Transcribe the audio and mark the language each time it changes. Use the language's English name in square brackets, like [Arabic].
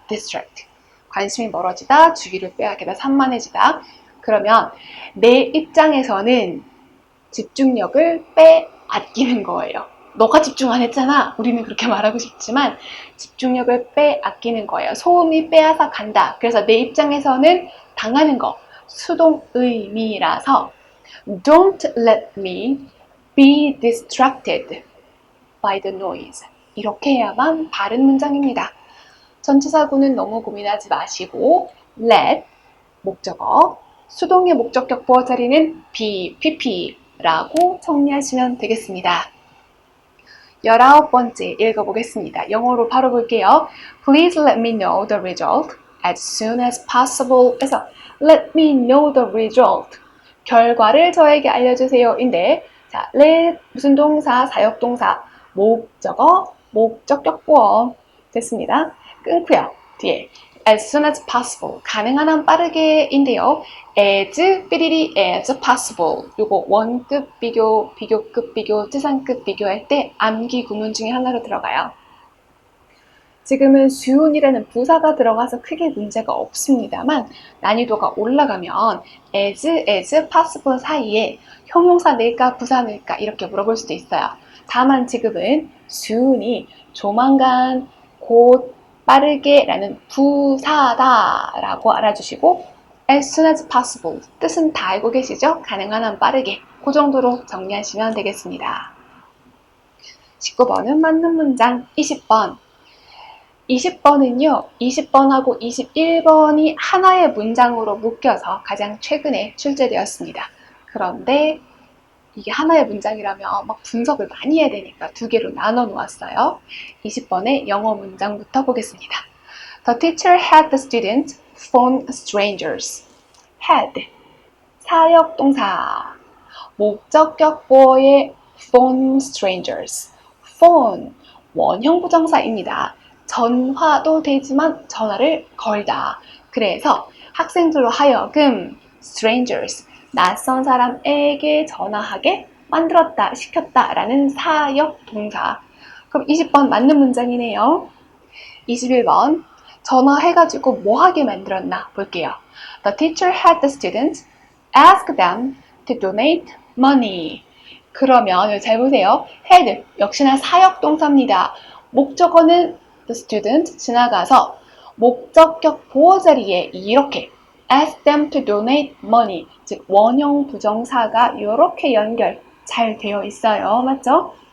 [Korean] distract 관심이 멀어지다, 주의를 빼앗기다, 산만해지다. 그러면 내 입장에서는 집중력을 빼앗기는 거예요. 너가 집중 안 했잖아. 우리는 그렇게 말하고 싶지만 집중력을 빼앗기는 거예요. 소음이 빼앗아 간다. 그래서 내 입장에서는 당하는 거 수동 의미라서 [English] Don't let me be distracted by the noise. [Korean] 이렇게 해야만 바른 문장입니다. 전치사구는 너무 고민하지 마시고 let 목적어, 수동의 목적격 보호 자리는 be, pp라고 정리하시면 되겠습니다. 19번째 읽어보겠습니다. 영어로 바로 볼게요. [English] Please let me know the result as soon as possible. 그래서 let me know the result. [Korean] 결과를 저에게 알려주세요. 인데 자, let 무슨 동사, 사역동사, 목적어, 목적격 보어 됐습니다. 끊고요. [English] 뒤에 as soon as possible. [Korean] 가능한 한 빠르게인데요. [English] as, 삐리리, as possible. [Korean] 요거 원급 비교, 비교급 비교, 지상급 비교할 때 암기 구문 중에 하나로 들어가요. 지금은 soon이라는 부사가 들어가서 크게 문제가 없습니다만 난이도가 올라가면 as possible 사이에 형용사 넣을까 부사 넣을까 이렇게 물어볼 수도 있어요. 다만 지금은 soon이 조만간, 곧, 빠르게 라는 부사다라고 알아주시고 [English] as soon as possible [Korean] 뜻은 다 알고 계시죠? 가능한 한 빠르게 그 정도로 정리하시면 되겠습니다. 19번은 맞는 문장 20번 20번은요, 20번하고 21번이 하나의 문장으로 묶여서 가장 최근에 출제되었습니다. 그런데 이게 하나의 문장이라면 막 분석을 많이 해야 되니까 두 개로 나눠 놓았어요. 20번의 영어 문장부터 보겠습니다. [English] The teacher had the students phone strangers. [Korean] had, 사역동사, 목적격 보어의 [English] phone strangers. [Korean] phone, 원형 부정사입니다. 전화도 되지만 전화를 걸다. 그래서 학생들로 하여금 strangers, 낯선 사람에게 전화하게 만들었다, 시켰다 라는 사역 동사. 그럼 20번 맞는 문장이네요. 21번 전화해가지고 뭐 하게 만들었나 볼게요. [English] The teacher had the students ask them to donate money. [Korean] 그러면 잘 보세요. had 역시나 사역 동사입니다. 목적어는 the student 지나가서 목적격 보호 자리에 이렇게 [English] ask them to donate money, [Korean] 즉 원형 부정사가 이렇게 연결 잘 되어 있어요. 맞죠?